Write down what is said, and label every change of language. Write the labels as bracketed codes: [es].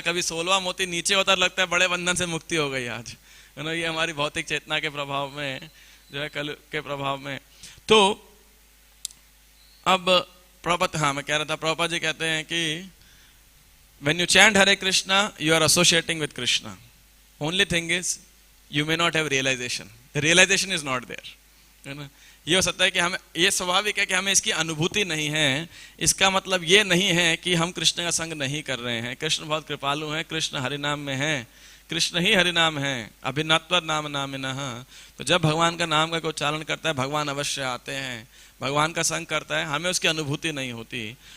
[hi] कभी 16वां मोती नीचे होता लगता है बड़े बंधन से मुक्ति हो गई आज, है ना। ये हमारी भौतिक चेतना के प्रभाव में जो है, कल के प्रभाव में। तो अब प्रभुपाद, हाँ मैं कह रहा था, प्रभुपाद जी कहते हैं कि [en] when you chant Hare Krishna you are associating with Krishna. Only thing is you may not have realization. The realization is not there, [hi] है ना। ये हो सकता है कि हमें, ये स्वाभाविक है कि हमें इसकी अनुभूति नहीं है। इसका मतलब ये नहीं है कि हम कृष्ण का संग नहीं कर रहे हैं। कृष्ण बहुत कृपालु हैं, कृष्ण हरि नाम में हैं, कृष्ण ही हरि नाम है, अभिन्नत्व नाम नामिनः। तो जब भगवान का नाम का उच्चारण करता है भगवान अवश्य आते हैं, भगवान का संग करता है, हमें उसकी अनुभूति नहीं होती।